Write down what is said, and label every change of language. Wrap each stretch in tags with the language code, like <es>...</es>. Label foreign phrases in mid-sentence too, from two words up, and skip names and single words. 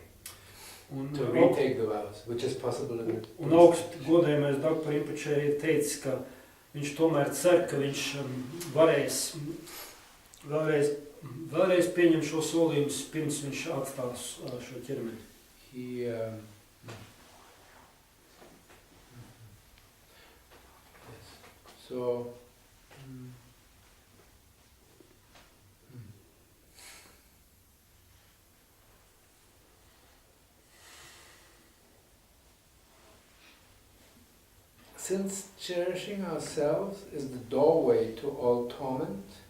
<en>To retake the vows, which is possible in the</en> <lv>Un augstu godējamais Dagpo Rinpoche ir teicis, ka viņš tomēr cer, ka viņš varēs vēlreiz pieņemt šo solījumus, pirms viņš atstās šo ķermeni.</lv> <en>Yes. So, since cherishing ourselves is the doorway to all torment,</en>